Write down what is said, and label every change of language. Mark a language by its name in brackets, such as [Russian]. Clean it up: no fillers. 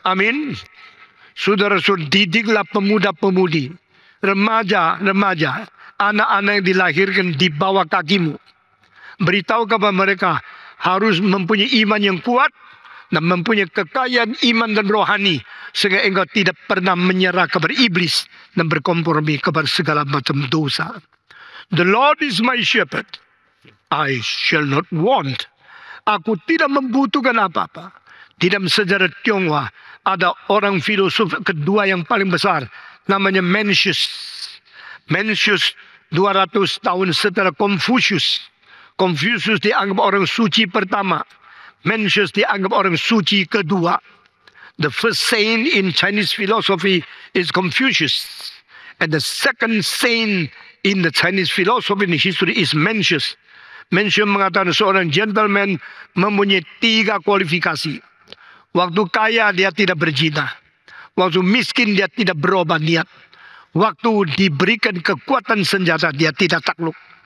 [Indonesian] Amin. Saudara-saudara, didiklah pemuda-pemudi, remaja-remaja, anak-anak yang dilahirkan di bawah kakimu. Beritahu kepada mereka harus mempunyai iman yang kuat dan mempunyai kekayaan iman dan rohani sehingga engkau tidak pernah menyerah kepada iblis dan berkompromi kepada segala macam dosa. [English] The Lord is my shepherd, I shall not want. [Indonesian] Aku tidak membutuhkan apa-apa. Di dalam sejarah Tionghoa ada orang filosof kedua yang paling besar, namanya Mencius. Mencius 200 tahun setelah Confucius. Confucius dianggap orang suci pertama. Mencius dianggap orang suci kedua. [English] The first saint in Chinese philosophy is Confucius. And the second saint in the Chinese philosophy and history is Mencius. [Indonesian] Mencius mengatakan seorang gentleman mempunyai 3 kualifikasi. Waktu kaya dia tidak berzina. Waktu miskin dia tidak berubah niat. Waktu diberikan kekuatan senjata dia tidak takluk.